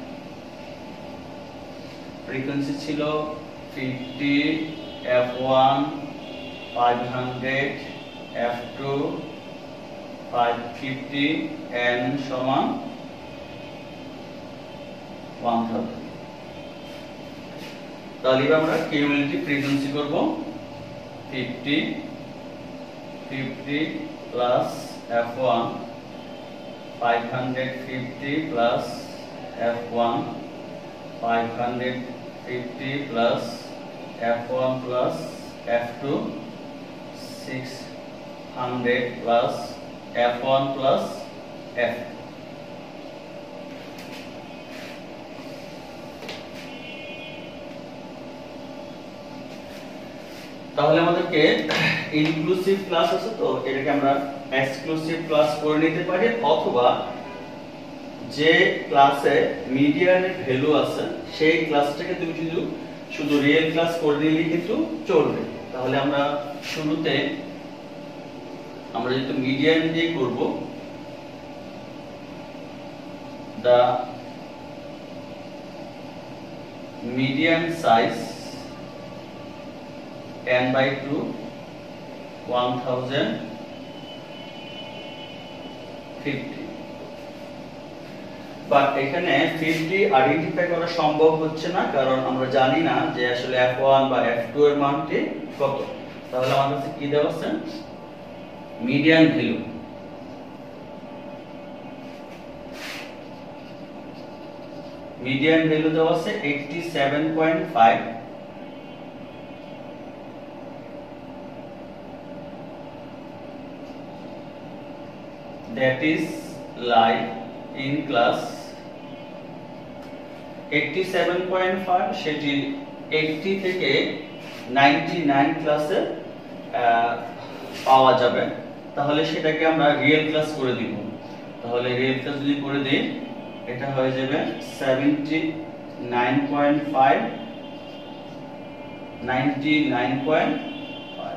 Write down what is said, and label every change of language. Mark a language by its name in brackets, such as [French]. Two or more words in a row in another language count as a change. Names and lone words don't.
[Bangla] ফ্রিকোয়েন্সি ছিল 50, f1 500, f2 550, n সমান 1000। তাহলে এবার আমরা [English] cumulative frequency [Bangla] করব [English] 50 plus f1 550 plus f1 550 plus f1 plus f2 600 plus f1 plus f। [Bangla] তাহলে আমাদেরকে [English] inclusive class [Bangla] আছে, তো এটাকে আমরা [English] exclusive class [Bangla] করে নিতে পারি, অথবা যে ক্লাসে মিডিয়ানের ভ্যালু আছে সেই ক্লাসটাকে তুমি শুধু [English] real class [Bangla] করে দিলেই কিন্তু চলবে। তাহলে আমরা শুরুতে আমরা যেহেতু মিডিয়ান দিয়ে করব, [English] the median size [Bangla] n/2 1050, বাট এখানে 50 আইডেন্টিফাই করা সম্ভব হচ্ছে না, কারণ আমরা জানি না যে আসলে f1 বা f2 এর মানটি কত। তাহলে আমাদের কাছে কি দেওয়া আছে, [English] median value. median value [Bangla] দেওয়া আছে 87.5, [English] that is lie in class 87.5, [Bangla] সেটি 80 থেকে 99 ক্লাসে পাওয়া যাবে। তাহলে সেটাকে আমরা [English] real class [Bangla] করে দিব। তাহলে [English] real class [Bangla] যদি করে দিই, এটা হয়ে যাবে 79.5 99.5।